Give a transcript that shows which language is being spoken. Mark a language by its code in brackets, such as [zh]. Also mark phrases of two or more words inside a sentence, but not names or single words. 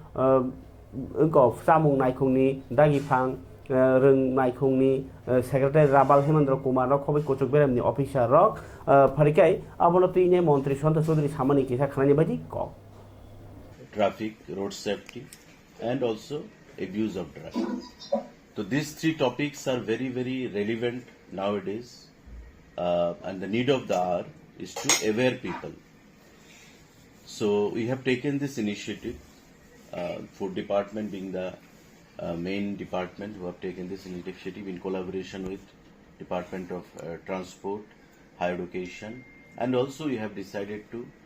[brx] इंको सामुं नायखुंनि दागिफां रों नायखुंनि सेक्रेटारि राबाल हेमेन्द्र कुमार खबै कोचुक बेरामनि अफिसार रक फारिकाय अबनतिने मंत्री सुशांत चौधरी सामानि किसा खानानि बायदि क [en] traffic road safety and also abuse of drugs. So these three topics are very, very relevant nowadays, and the need of the hour is to aware people. So we have taken this initiative, food department being the main department who have taken this initiative in collaboration with Department of Transport, Higher Education, and also we have decided to